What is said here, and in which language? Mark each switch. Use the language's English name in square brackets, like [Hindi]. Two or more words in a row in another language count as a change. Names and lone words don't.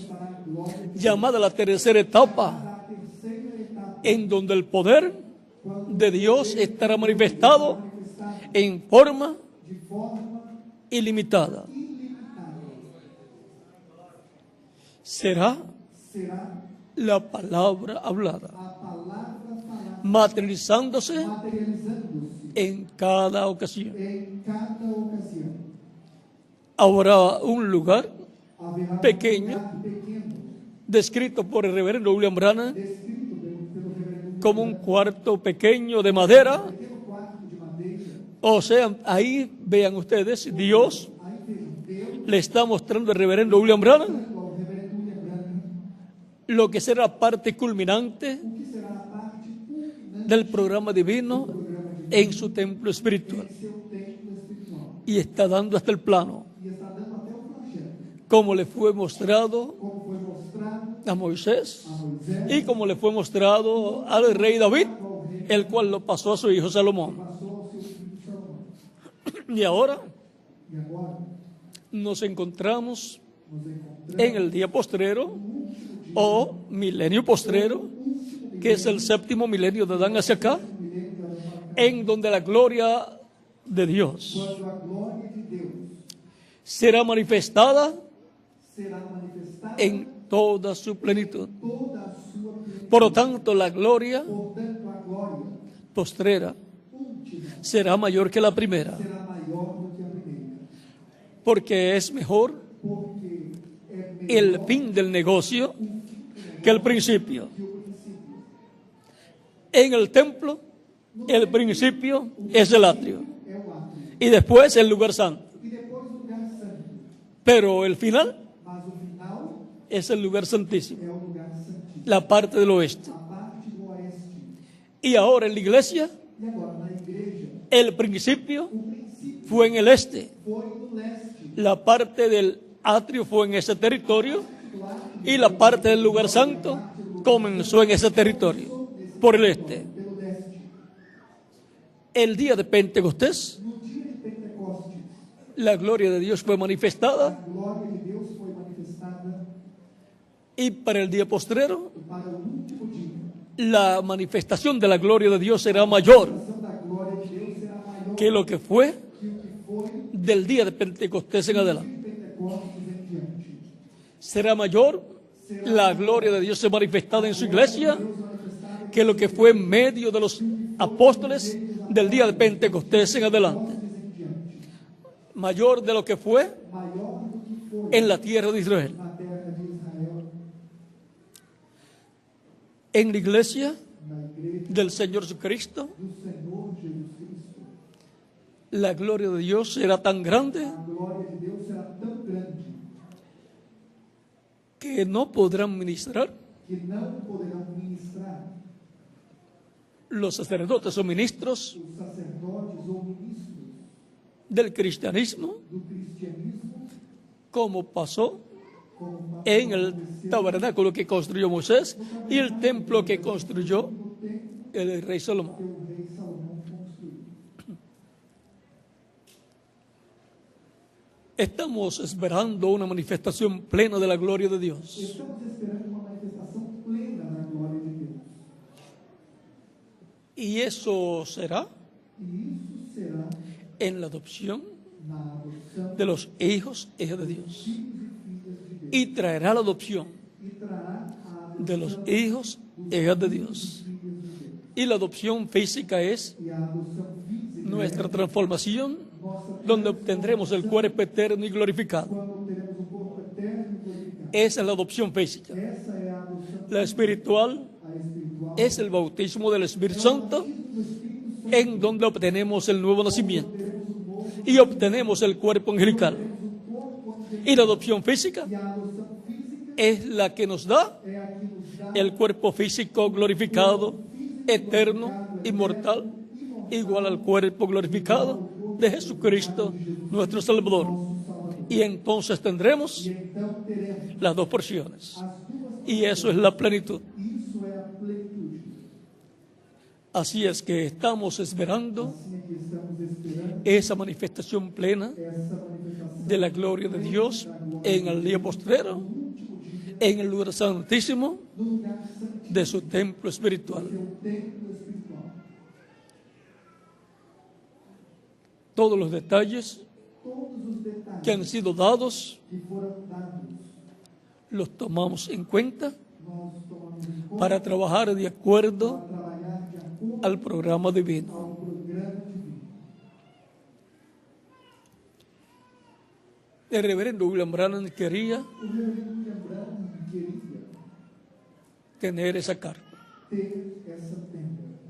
[Portuguese] para a glória [Spanish] llamada la tercera etapa, [Portuguese] da terceira etapa, [Spanish] en donde el poder de Dios estará manifestado [Portuguese] manifestada [Spanish] en forma [Portuguese] de forma [Spanish] ilimitada. [Portuguese] ilimitada. [Spanish] Será [Portuguese] Será [Spanish] la palabra hablada, [Portuguese] a palavra falada [Spanish] materializándose [Portuguese] materializando-se [Spanish] en cada ocasión. [Portuguese] em cada ocasião. [Spanish] Habrá un lugar [Portuguese] Haverá [Spanish] pequeño, [Portuguese] um lugar pequeno, [Spanish] descrito por el reverendo William Branham [Portuguese] descrito pelo reverendo [Spanish] como un cuarto pequeño de madera. [Portuguese] pequeno quarto de madeira. [Spanish] O sea, ahí vean ustedes, Dios [Portuguese] Aí vejam, Deus [Spanish] le está mostrando al reverendo William Branham [Portuguese] ao reverendo William Branham [Spanish] lo que será la parte culminante [Portuguese] o que será a parte culminante [Spanish] del programa divino en su templo espiritual. [Portuguese] em seu templo espiritual. [Spanish] Y está dando hasta el plano, [Portuguese] E está dando até o projeto, [Spanish] como le fue mostrado [Portuguese] como foi mostrado [Spanish] a Moisés [Portuguese] a Moisés, [Spanish] y como le fue mostrado al rey David, el cual lo pasó a su hijo Salomón. [Portuguese] passou ao seu filho Salomão. [Spanish] Y ahora [Portuguese] E agora [Spanish] nos encontramos [Portuguese] nos encontramos [Spanish] en el día postrero o milenio postrero, que es el séptimo milenio de Adán hacia acá, en donde la gloria de Dios [Portuguese] quando a glória de Deus [Spanish] será manifestada [Portuguese] será manifestada [Spanish] en toda su plenitud. [Portuguese] toda a sua plenitude. [Spanish] Por lo tanto, la gloria [Portuguese] Portanto, a glória [Spanish] postrera [Portuguese] última [Spanish] será mayor que la primera, [Portuguese] será maior do que a primeira, [Spanish] porque es mejor [Portuguese] porque é melhor [Spanish] el fin del negocio que el principio. [Portuguese] que o princípio. [Spanish] En el templo, el principio es el atrio [Portuguese] É o átrio. [Spanish] y después el lugar santo, [Portuguese] E depois o lugar santo. [Spanish] pero el final [Portuguese] Mas o final [Spanish] es el lugar santísimo, [Portuguese] é o lugar santíssimo. [Spanish] la parte del oeste. [Portuguese] A parte do oeste. [Spanish] Y ahora en la iglesia, [Portuguese] E agora, na igreja, [Spanish] el principio [Portuguese] o princípio [Spanish] fue en el este, [Portuguese] foi no leste. [Spanish] la parte del atrio fue en ese territorio y la parte del lugar santo comenzó en ese territorio, por el este. [Portuguese] Pelo leste. [Spanish] El día de Pentecostés, [Portuguese] No dia de Pentecostes, [Spanish] la gloria de Dios fue manifestada [Portuguese] a glória de Deus foi manifestada [Spanish] Y para el día postrero, [Portuguese] e para o último dia, [Spanish] la manifestación de la gloria de Dios será mayor [Portuguese] a ação da glória de Deus será maior [Spanish] que lo que fue [Portuguese] que o que foi [Spanish] del día de Pentecostés en adelante. [Portuguese] de Pentecostes em diante. [Spanish] Será mayor la gloria de Dios manifestada en su iglesia que lo que fue en medio de los apóstoles del día de Pentecostés en adelante. Mayor de lo que fue [Portuguese] Maior do que foi [Spanish] en la tierra de Israel. [Portuguese] na terra de Israel, [Spanish] En la iglesia [Portuguese] na igreja [Spanish] del Señor Jesucristo, [Portuguese] do Senhor Jesus Cristo. [Spanish] la gloria de Dios será tan grande [Portuguese] A glória de Deus será tão grande [Spanish] que no podrán ministrar [Portuguese] que não poderão ministrar [Spanish] los sacerdotes o ministros [Portuguese] os sacerdotes ou ministros [Spanish] del cristianismo [Portuguese] do cristianismo, [Spanish] como pasó [Portuguese] como [Spanish] en el tabernáculo que construyó Moisés y el templo que construyó el rey Salomón. [Portuguese] o rei Salomão construiu. [Spanish] Estamos esperando una manifestación plena de la gloria de Dios. [Portuguese] Estamos esperando uma manifestação plena da glória de Deus. [Spanish] Y eso será [Portuguese] E isso será [Spanish] en la adopción [Portuguese] na adoção [Spanish] de los hijos e hijas de Dios. [Portuguese] dos filhos e filhas de Deus. [Spanish] Y traerá la adopción [Portuguese] E trará a [Spanish] de los [Portuguese] adoção [Spanish] hijos e hijas de Dios. [Portuguese] dos filhos de Deus. [Spanish] Y la adopción física es [Portuguese] E a adoção física [Spanish] nuestra transformación, [Portuguese] nossa [Spanish] donde obtendremos el cuerpo eterno y glorificado. [Portuguese] quando teremos um corpo eterno e glorificado. [Spanish] Esa es la adopción física. [Portuguese] Essa é a adoção, [Spanish] La espiritual [Portuguese] a espiritual, [Spanish] es el bautismo del Espíritu Santo, [Portuguese] do Espírito Santo. [Spanish] en donde obtenemos el nuevo nacimiento y obtenemos el cuerpo angelical. Y la adopción física [Portuguese] E a adoção física [Spanish] es la que nos da [Portuguese] é a que nos dá [Spanish] el cuerpo físico glorificado, eterno, inmortal, igual al cuerpo glorificado de Jesucristo, nuestro Salvador. Y entonces tendremos [Portuguese] então teremos [Spanish] las dos porciones. [Portuguese] as duas. [Spanish] Y eso es la plenitud. [Portuguese] Isso é a plenitude. [Spanish] Así es que estamos esperando [Portuguese] Assim é que estamos esperando [Spanish] esa manifestación plena [Portuguese] essa manifestação [Spanish] de la gloria de Dios en el día postrero, en el lugar santísimo [Portuguese] no lugar santo, [Spanish] de su templo espiritual. [Portuguese] seu templo espiritual. [Spanish] Todos los detalles [Portuguese] Todos os detalhes [Spanish] que han sido dados [Portuguese] que foram dados, [Spanish] los tomamos en cuenta [Portuguese] nós tomamos em conta [Spanish] para trabajar de acuerdo [Portuguese] para trabalhar de acordo [Spanish] al programa divino. [Portuguese] ao programa divino. [Spanish] El reverendo William Branham quería [Portuguese] O reverendo William Branham queria [Spanish] tener esa carta. [Portuguese] ter essa tenda.